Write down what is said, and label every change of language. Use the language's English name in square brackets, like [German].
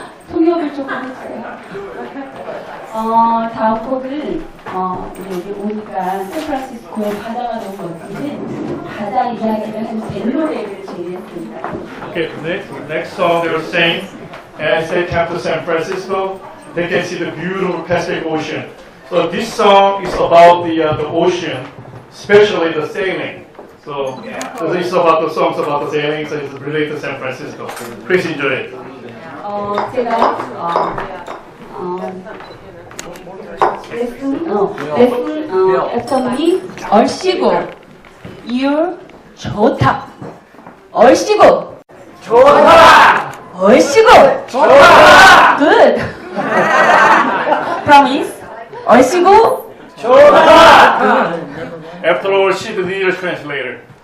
[Korean] 통역을 조금 했어요. 다음 곡은 우리 여기 오니까 샌프란시스코의 바다가 너무 멋지는 바다 이야기를 한 벨로레를 준비했습니다. [English] Okay, next song they were saying, as they come to San Francisco, they can see the beautiful Pacific Ocean. So this song is about the ocean, especially the sailing. So this is about the songs about the sailing, so it's related to San Francisco. Please enjoy it. [Korean] 제가 레슨 했더니 얼씨구 you 좋다 얼씨구 좋다 얼씨구 좋다 [English] good promise [Korean] 얼씨구 좋다 [English] After all, she's the English translator.